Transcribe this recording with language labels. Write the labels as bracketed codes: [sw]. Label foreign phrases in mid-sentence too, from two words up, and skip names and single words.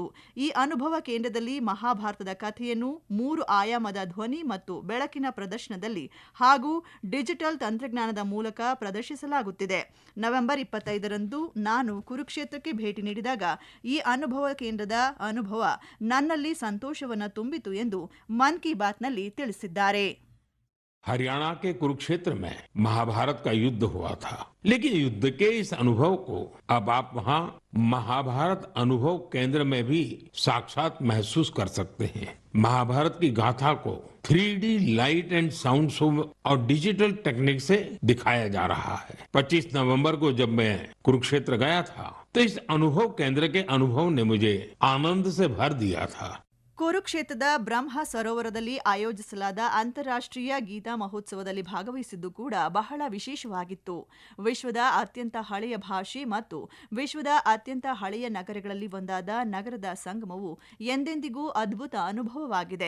[kn] ಈ ಅನುಭವ ಕೇಂದ್ರದಲ್ಲಿ ಮಹಾಭಾರತದ ಕಥೆಯನ್ನು 3 ಆಯಾಮದ ಧ್ವನಿ ಮತ್ತು ಬೆಳಕಿನ ಪ್ರದರ್ಶನದಲ್ಲಿ ಹಾಗೂ ಡಿಜಿಟಲ್ ತಂತ್ರಜ್ಞಾನದ ಮೂಲಕ ಪ್ರದರ್ಶಿಸಲಾಗುತ್ತಿದೆ. ನವೆಂಬರ್ 25ರಂದು ನಾನು ಕುರುಕ್ಷೇತ್ರಕ್ಕೆ ಭೇಟಿ ನೀಡಿದಾಗ ಈ ಅನುಭವ ಕೇಂದ್ರದ ಅನುಭವ ನನ್ನಲ್ಲಿ ಸಂತೋಷವನ್ನು ತುಂಬಿತು ಎಂದು ಮನ್ ಕಿ ಬಾತ್ನಲ್ಲಿ ತಿಳಿಸಿದ್ದಾರೆ. [hi] हरियाणा के कुरुक्षेत्र में महाभारत का युद्ध हुआ था, लेकिन युद्ध के इस अनुभव को अब आप वहां महाभारत अनुभव केंद्र में भी साक्षात महसूस कर सकते हैं. महाभारत की गाथा को 3D [en] light and sound show [hi] और [en] digital technique [hi] से दिखाया जा रहा है. 25 नवंबर को जब मैं कुरुक्षेत्र गया था तो इस अनुभव केंद्र के अनुभव ने मुझे आनंद से भर दिया था. [kn] ಕುರುಕ್ಷೇತ್ರದ ಬ್ರಹ್ಮ ಸರೋವರದಲ್ಲಿ ಆಯೋಜಿಸಲಾದ ಅಂತಾರಾಷ್ಟ್ರೀಯ ಗೀತಾ ಮಹೋತ್ಸವದಲ್ಲಿ ಭಾಗವಹಿಸಿದ್ದು ಕೂಡ ಬಹಳ ವಿಶೇಷವಾಗಿತ್ತು. ವಿಶ್ವದ ಅತ್ಯಂತ ಹಳೆಯ ಭಾಷೆ ಮತ್ತು ವಿಶ್ವದ ಅತ್ಯಂತ ಹಳೆಯ ನಗರಗಳಲ್ಲಿ ಒಂದಾದ ನಗರದ ಸಂಗಮವು ಎಂದೆಂದಿಗೂ ಅದ್ಭುತ ಅನುಭವವಾಗಿದೆ.